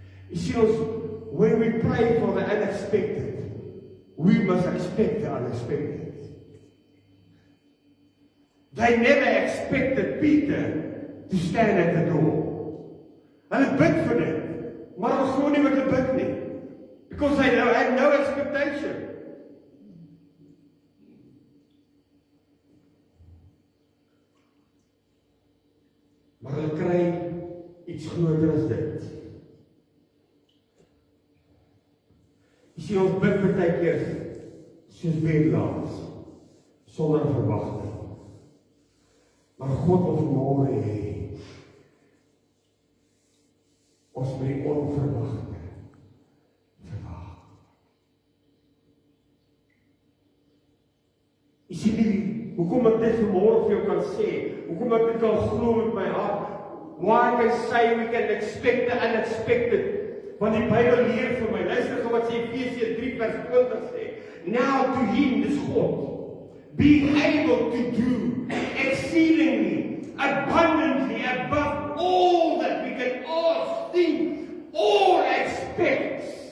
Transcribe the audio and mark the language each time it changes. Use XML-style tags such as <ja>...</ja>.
<en>You see, when we pray for the unexpected, we must expect the unexpected. They never expected Peter to stand at the door.</en> <af>Hulle bid vir dit, maar hulle glo nie wat hulle bid nie.</af> <en>Because they had no expectation.</en> <af>Maar hulle kry iets groter as dit. Jy sien ons bid baie keer soos bedelaars, sonder verwagting. Maar God wil vanmôre hê ons moet die onverwagte verwag. Jy sien nie hoekom ek dit vanmôre vir jou kan sê, hoekom ek dit kan glo met my hart.</af> <en>Why I can say we can expect the unexpected.</en> <af>Want die Bybel leer vir my, luister gou wat sê Efesiërs 3 vers 20 sê.</af> <en>Now to him,</en> <af>dis God,</af> <en>being able to do exceedingly, abundantly, above all that we can ask, think, or expect.</en>